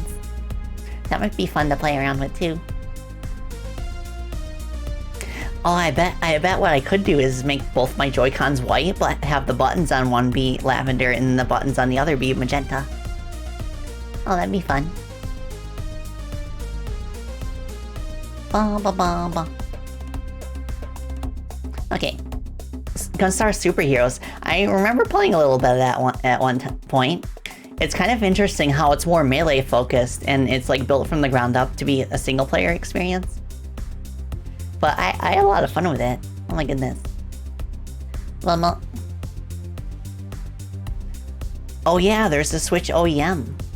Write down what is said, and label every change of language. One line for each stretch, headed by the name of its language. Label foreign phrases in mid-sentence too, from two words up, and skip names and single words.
English: That might be fun to play around with too. Oh, I bet what I could do is make both my Joy-Cons white, but have the buttons on one be lavender and the buttons on the other be magenta. Oh, that'd be fun. Ba ba ba ba. Okay, Gunstar Superheroes. I remember playing a little bit of that at one point. It's kind of interesting how it's more melee focused and it's like built from the ground up to be a single player experience. But I had a lot of fun with it. Oh my goodness. Oh yeah, there's the Switch OEM.